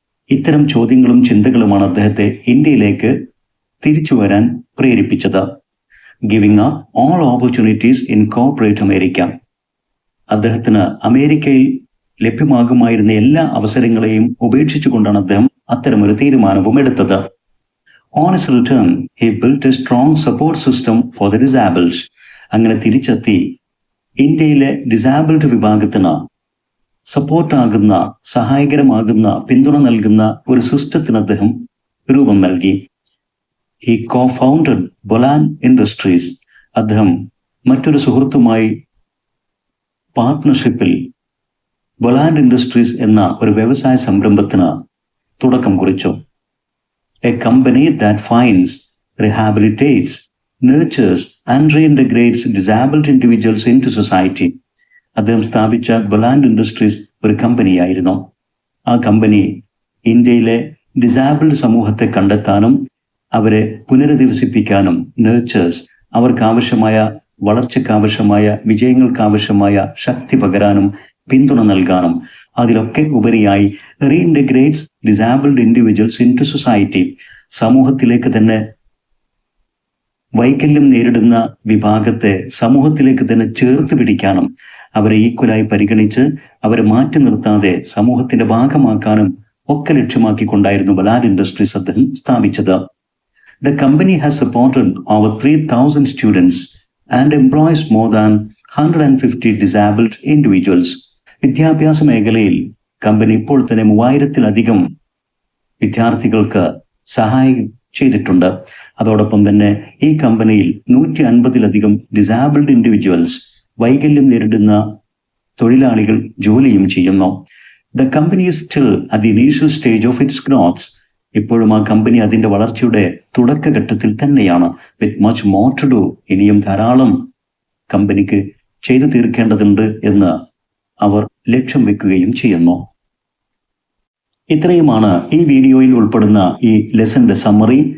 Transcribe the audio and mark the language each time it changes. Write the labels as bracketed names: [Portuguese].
[Malayalam] ഇത്തരം ചോദ്യങ്ങളും ചിന്തകളുമാണ് അദ്ദേഹത്തെ ഇന്ത്യയിലേക്ക് തിരിച്ചു വരാൻ പ്രേരിപ്പിച്ചത്. [English] Giving up all opportunities in corporate America. [Malayalam] അദ്ദേഹത്തിന് അമേരിക്കയിൽ ലഭ്യമാകുമായിരുന്ന എല്ലാ അവസരങ്ങളെയും ഉപേക്ഷിച്ചുകൊണ്ടാണ് അദ്ദേഹം അത്തരമൊരു തീരുമാനവും എടുത്തത്. [English] On his return, he built a strong support system for the disabled. [Malayalam] അങ്ങനെ തിരിച്ചെത്തി ഇന്ത്യയിലെ ഡിസാബിൾഡ് വിഭാഗത്തിന് സപ്പോർട്ടാകുന്ന, സഹായകരമാകുന്ന, പിന്തുണ നൽകുന്ന ഒരു സിസ്റ്റത്തിന് അദ്ദേഹം രൂപം നൽകി. [English] He co-founded Bolan Industries. [Malayalam] അദ്ദേഹം മറ്റൊരു സുഹൃത്തുമായി പാർട്ട്ണർഷിപ്പിൽ ബൊലാൻഡ് ഇൻഡസ്ട്രീസ് എന്ന ഒരു വ്യവസായ സംരംഭത്തിന് തുടക്കം കുറിച്ചു. [English] A company that finds, rehabilitates, nurtures and reintegrates disabled individuals into society. [Malayalam] അദ്ദേഹം സ്ഥാപിച്ച ബൊലാൻഡ് ഇൻഡസ്ട്രീസ് ഒരു കമ്പനിയായിരുന്നു. ആ കമ്പനി ഇന്ത്യയിലെ ഡിസാബിൾഡ് സമൂഹത്തെ കണ്ടെത്താനും അവരെ പുനരധിവസിപ്പിക്കാനും, നേർച്ചേഴ്സ്, അവർക്കാവശ്യമായ വളർച്ചയ്ക്കാവശ്യമായ വിജയങ്ങൾക്കാവശ്യമായ ശക്തി പകരാനും പിന്തുണ നൽകാനും, അതിലൊക്കെ ഉപരിയായി [English] reintegrates disabled individuals into society, [Malayalam] സമൂഹത്തിലേക്ക് തന്നെ വൈകല്യം നേരിടുന്ന വിഭാഗത്തെ സമൂഹത്തിലേക്ക് തന്നെ ചേർത്ത് പിടിക്കാനും അവരെ ഈക്വലായി പരിഗണിച്ച് അവരെ മാറ്റി നിർത്താതെ സമൂഹത്തിന്റെ ഭാഗമാക്കാനും ഒക്കെ ലക്ഷ്യമാക്കിക്കൊണ്ടായിരുന്നു ബൊലാൻഡ് ഇൻഡസ്ട്രീസ് അദ്ദേഹം സ്ഥാപിച്ചത്. [English] The company has supported over 3,000 students and employs more than 150 disabled individuals. [Malayalam] വിദ്യാഭ്യാസ മേഖലയിൽ കമ്പനി ഇപ്പോൾ തന്നെ 3000-ലധികം വിദ്യാർത്ഥികൾക്ക് സഹായം ചെയ്തിട്ടുണ്ട്. അതോടൊപ്പം തന്നെ ഈ കമ്പനിയിൽ 150-ലധികം [English] disabled individuals, [Malayalam] വൈകല്യം നേരിടുന്ന തൊഴിലാളികൾ ജോലിയും ചെയ്യുന്നു. [English] The company is still at the initial stage of its growth. [Malayalam] ഇപ്പോഴും ആ കമ്പനി അതിന്റെ വളർച്ചയുടെ തുടക്കഘട്ടത്തിൽ തന്നെയാണ്. [English] with much more to do, [Malayalam] ഇനിയും ധാരാളം കമ്പനിക്ക് ചെയ്തു തീർക്കേണ്ടതുണ്ട് എന്ന് അവർ ലക്ഷ്യം വെക്കുകയും ചെയ്യുന്നു. ഇത്രയുമാണ് ഈ വീഡിയോയിൽ ഉൾപ്പെടുന്ന ഈ ലെസന്റെ സമ്മറി.